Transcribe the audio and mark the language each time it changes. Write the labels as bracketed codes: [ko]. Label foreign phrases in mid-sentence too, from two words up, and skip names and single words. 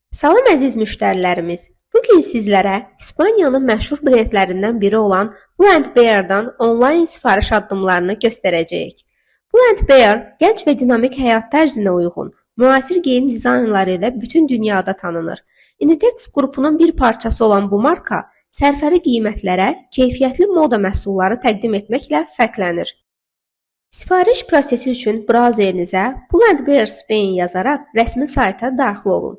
[az] Salam əziz müştərilərimiz. Bu gün sizlərə İspaniyanın məşhur brendlərindən biri olan Pull&Bear'dan onlayn sifariş addımlarını göstərəcəyik. Pull&Bear gənc və dinamik həyat tərzinə uyğun, müasir geyim dizaynları ilə bütün dünyada tanınır. Inditex qrupunun bir parçası olan bu marka sərfəli qiymətlərə keyfiyyətli moda məhsulları təqdim etməklə fərqlənir. Sifariş prosesi üçün brauzerinizə Pull&Bear Spain yazaraq rəsmi sayta daxil olun.